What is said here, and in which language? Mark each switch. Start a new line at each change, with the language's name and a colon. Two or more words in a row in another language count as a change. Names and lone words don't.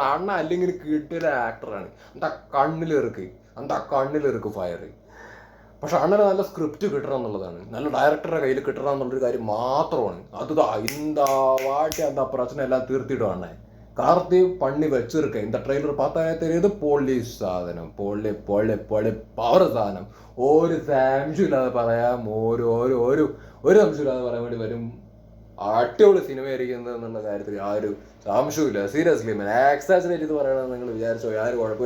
Malayalam: അണ്ണ അല്ലെങ്കിൽ കിട്ടിയൊരു ആക്ടറാണ്. എന്താ കണ്ണിലിറുക്ക് ഫയർ. പക്ഷെ അണ്ണന് നല്ല സ്ക്രിപ്റ്റ് കിട്ടണം എന്നുള്ളതാണ്, നല്ല ഡയറക്ടറുടെ കയ്യിൽ കിട്ടണം എന്നുള്ളൊരു കാര്യം മാത്രമാണ്. അതുതാ എന്താ വാട്ടി എന്താ പ്രശ്നം എല്ലാം തീർത്തിടും അണ്ണൻ. കാർത്തി പണി വെച്ചിരിക്ക
Tamil: இந்த ட்ரெய்லர் பார்த்தாலே தெரியுது
Malayalam: പോലീസ് സാധനം പൊള്ളി പൊള്ളി പൊള്ളി പവർ സാധനം. ഒരു സംശയമില്ലാതെ പറയാം, ഒരു സംശയമില്ലാതെ പറയാൻ വേണ്ടി വരും. അടിപൊളി സിനിമയായിരിക്കുന്നത് എന്നുള്ള കാര്യത്തിൽ യാതൊരു സംശയമില്ല.
English: seriously man,
Malayalam: എക്സാജറേറ്റ് ചെയ്ത് പറയണമെന്ന് നിങ്ങൾ വിചാരിച്ചോ യാതൊരു കുഴപ്പമില്ല.